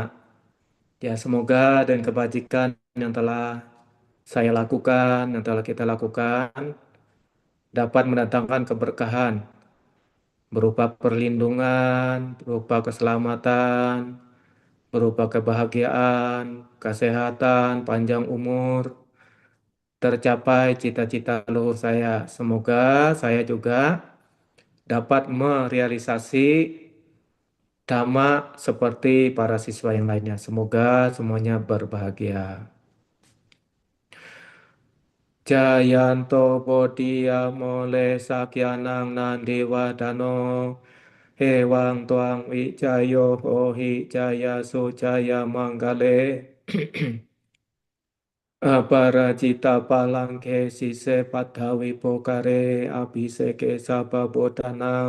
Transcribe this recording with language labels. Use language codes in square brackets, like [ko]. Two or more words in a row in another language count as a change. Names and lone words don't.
[id] Ya, semoga dan kebajikan yang telah saya lakukan, yang telah kita lakukan, dapat mendatangkan keberkahan berupa perlindungan, berupa keselamatan, berupa kebahagiaan, kesehatan, panjang umur, tercapai cita-cita leluhur saya. Semoga saya juga dapat merealisasi dhamma seperti para siswa yang lainnya. Semoga semuanya berbahagia. [pi] Jayanto Bodhiya Mole Sakyanang Nandiwadano Hewang Tuang Wijayo Hohi Jaya Sujaya Manggale Aparajita Palangke Sise Padawi Pokare Abhiseke Sababodanang